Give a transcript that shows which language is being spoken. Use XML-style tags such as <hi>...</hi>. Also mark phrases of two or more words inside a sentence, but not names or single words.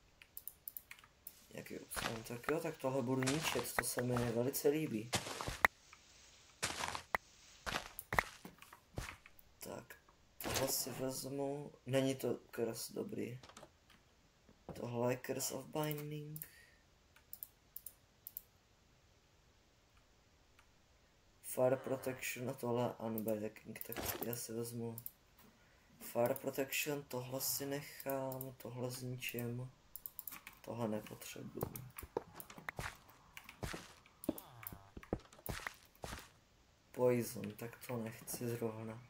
<cs>Tak jo, tak tohle budu ničit, to se mi velice líbí. Tak, tohle si vezmu, není to curse dobrý. Tohle je</cs> <en>curse of binding. Fire protection</en> <cs>a tohle unbreaking, tak já si vezmu</cs> <en>Fire protection,</en> <cs>tohle si nechám, tohle zničím. Tohle nepotřebuju. Poison, tak to nechci zrovna.</cs>